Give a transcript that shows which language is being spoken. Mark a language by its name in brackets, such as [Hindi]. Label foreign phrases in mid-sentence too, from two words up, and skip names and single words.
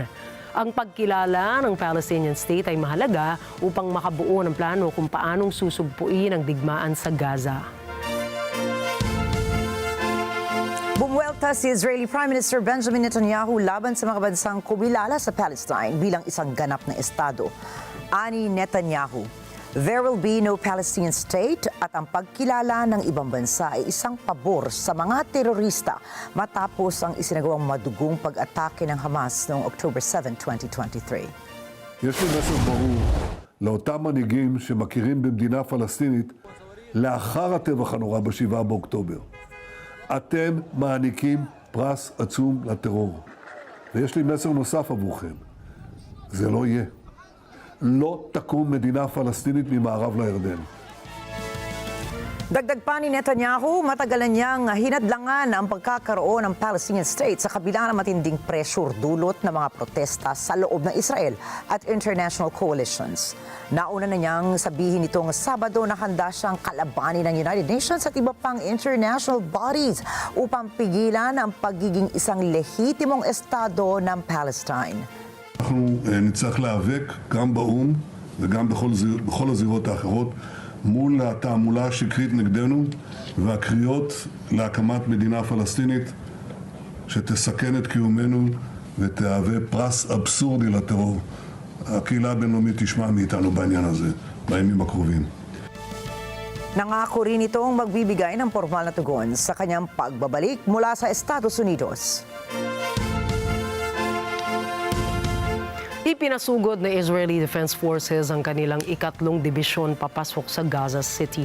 [Filipino] Ang pagkilala ng [English] Palestinian state [Filipino] ay mahalaga upang makabuo ng plano kung paanong susugpuin ang digmaan sa Gaza. Bumuelta si [English] Israeli Prime Minister [Filipino] Benjamin Netanyahu laban sa mga bansang kumilala sa Palestine bilang isang ganap na estado. Ani Netanyahu, [English] there will be no Palestinian state [Filipino] at ang pagkilala ng ibang bansa ay isang pabor sa mga terorista matapos ang isinagawang madugong pag-atake ng Hamas noong October 7, 2023. [Hebrew] יש לי מסר ברור לאותם מנהיגים שמכירים במדינה פלסטינית לאחר הטבח הנורא ב-7 באוקטובר. אתם מעניקים פרס עצום לטרור. ויש לי מסר נוסף עבורכם. זה לא יהיה. לא תקום מדינה פלסטינית ממערב לירדן. [Filipino] Dagdag pa ni Netanyahu, matagalan niyang hinadlangan ang pagkakaroon ng [English] Palestinian state [Filipino] sa kabila ng matinding pressure dulot ng mga protesta sa loob ng Israel at [English] international coalitions. [Filipino] Nauna na niyang sabihin nitong Sabado na handa siyang kalabanin ng United Nations at iba pang [English] international bodies [Filipino] upang pigilan ang pagiging isang lehitimong estado ng Palestine. [Hebrew] אנחנו נצטרך להיאבק גם באו"ם וגם בכל הזירות האחרות מול התעמולה השקרית נגדנו והקריאות להקמת מדינה פלסטינית שתסכן את קיומנו ותהווה פרס אבסורדי לטרור. הקהילה הבינלאומית תשמע מאיתנו בעניין הזה בימים הקרובים. [Filipino] Nangako rin itong magbibigay ng formal na tugon sa kanyang pagbabalik mula sa Estados Unidos. Ipinasugod na Israeli Defense Forces ang kanilang ikatlong dibisyon papasok sa Gaza City.